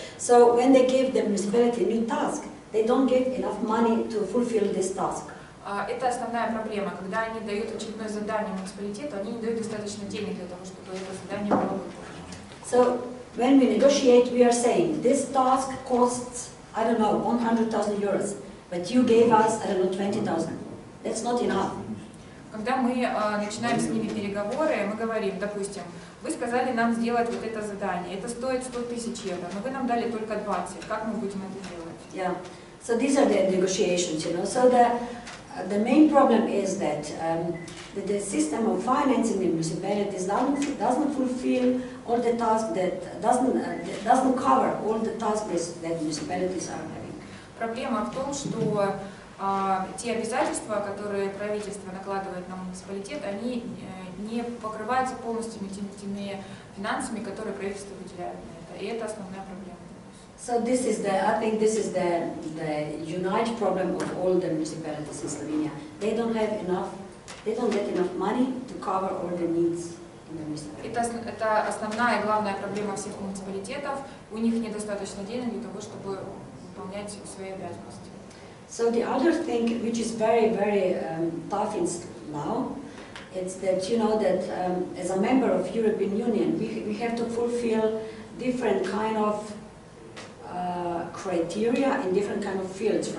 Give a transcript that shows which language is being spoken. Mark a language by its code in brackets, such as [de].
[en] So when they give the municipality a new task, they don't give enough money to fulfill this task. [ru] Это основная проблема. Когда они дают очередное задание муниципалитету, они не дают достаточно денег для того, чтобы это задание было выполнено. [en] So when we negotiate, we are saying this task costs, I don't know, 100,000 euros, but you gave us, I don't know, 20,000. That's not enough. [ru] Когда мы начинаем с ними переговоры, мы говорим, допустим, вы сказали нам сделать вот это задание, это стоит 100 тысяч евро, но вы нам дали только 20, как мы будем это делать? [en] Yeah, so these are the negotiations, you know. So the main problem is that the system of financing the municipalities doesn't fulfill all the tasks, that doesn't cover all the tasks that municipalities are having. [ru] Проблема в том, что те обязательства, которые правительство накладывает на муниципалитет, они не покрываются полностью теми финансами, которые правительство выделяет на это. И это основная проблема. [en] So this is I think this is the unite problem of all the municipalities in Slovenia. They don't get enough money to cover all the needs in the municipality. [ru] Это основная и главная проблема всех муниципалитетов. У них недостаточно денег для того, чтобы выполнять свои обязанности. [en] So the other thing, which is very, very tough now, it's that, you know, that as a member of European Union, we have to fulfill different kind of criteria in different kind of fields.